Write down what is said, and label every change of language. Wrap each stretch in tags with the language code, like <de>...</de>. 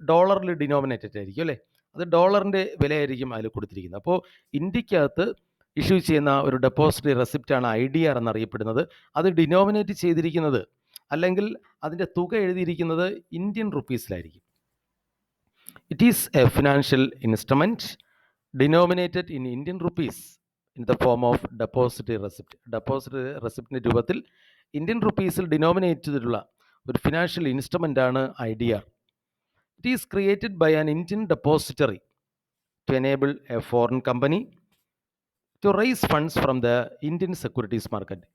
<ml>ഡോളറിൽ denominated ആയിരിക്കും അല്ലേ? അത് ഡോളറിൻ്റെ വിലയായിരിക്കും അതിൽ കൊടുത്തിരിക്കുന്നത്. അപ്പോൾ ഇന്ത്യക്കകത്ത് ഇഷ്യൂ ചെയ്യുന്ന ഒരു ഡെപ്പോസിറ്ററി റെസിപ്റ്റാണ് IDR എന്നറിയപ്പെടുന്നത്. അത് ഡിനോമിനേറ്റ് ചെയ്തിരിക്കുന്നത്, അല്ലെങ്കിൽ അതിൻ്റെ തുക എഴുതിയിരിക്കുന്നത് Indian റുപ്പീസിലായിരിക്കും.</ml> <en>It is a financial instrument denominated in Indian rupees in the form of depository receipt.</en> <ml>Depository receipt രൂപത്തിൽ ഇന്ത്യൻ റുപ്പീസിൽ ഡിനോമിനേറ്റ് ചെയ്തിട്ടുള്ള ഒരു ഫിനാൻഷ്യൽ ഇൻസ്ട്രുമെൻ്റ് ആണ് IDR.</ml> <en>It is created by an Indian depository to enable a foreign company to raise funds from the Indian securities market.</en>